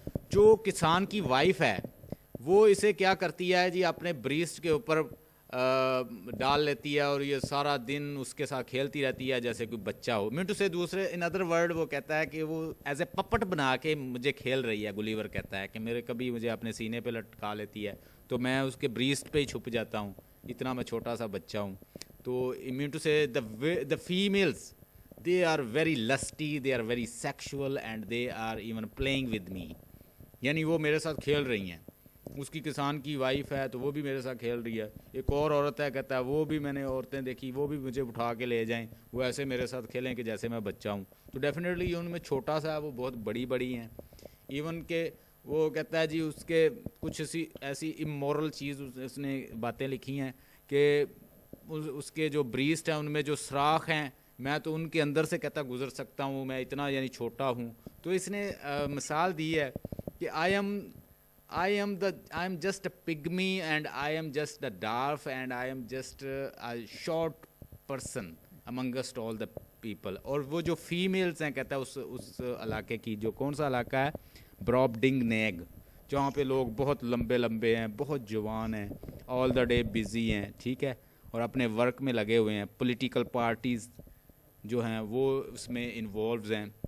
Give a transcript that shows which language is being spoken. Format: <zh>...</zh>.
<ur>جو کسان کی وائف ہے وہ اسے کیا کرتی ہے جی, اپنے بریسٹ کے اوپر ڈال لیتی ہے اور یہ سارا دن اس کے ساتھ کھیلتی رہتی ہے جیسے کوئی بچہ ہو. منٹو سے دوسرے ان ادر ورڈ وہ کہتا ہے کہ وہ ایز اے پپٹ بنا کے مجھے کھیل رہی ہے. گلیور کہتا ہے کہ میرے کبھی مجھے اپنے سینے پہ لٹکا لیتی ہے تو میں اس کے بریسٹ پہ ہی چھپ جاتا ہوں, اتنا میں چھوٹا سا بچہ ہوں. تو منٹو سے</ur> <en>The females they are very lusty, they are very sexual and they are even playing with me.</en> <ur>یعنی وہ میرے ساتھ کھیل رہی ہیں. اس کی کسان کی وائف ہے تو وہ بھی میرے ساتھ کھیل رہی ہے. ایک اور عورت ہے, کہتا ہے وہ بھی میں نے عورتیں دیکھی, وہ بھی مجھے اٹھا کے لے جائیں, وہ ایسے میرے ساتھ کھیلیں کہ جیسے میں بچہ ہوں. تو ڈیفینیٹلی ان میں چھوٹا سا ہے, وہ بہت بڑی بڑی ہیں. ایون کہ وہ کہتا ہے جی اس کے کچھ ایسی امورل چیز اس نے باتیں لکھی ہیں کہ اس کے جو بریسٹ ہیں ان میں جو سراخ ہیں میں تو ان کے اندر سے کہتا گزر سکتا ہوں, میں اتنا یعنی چھوٹا ہوں. تو اس نے مثال دی ہے کہ</ur> <en>I am just a pygmy and I am just a dwarf and I am just a short person amongst all the people.</en> <ur>اور وہ جو فیمیلز ہیں کہتا ہے اس علاقے کی, جو کون سا علاقہ ہے, برابڈنگ نیگ, جہاں پہ لوگ بہت لمبے لمبے ہیں, بہت جوان ہیں, آل دا ڈے بزی ہیں, ٹھیک ہے, اور اپنے ورک میں لگے ہوئے ہیں. پولیٹیکل پارٹیز جو ہیں وہ اس میں انوالوز ہیں.</ur>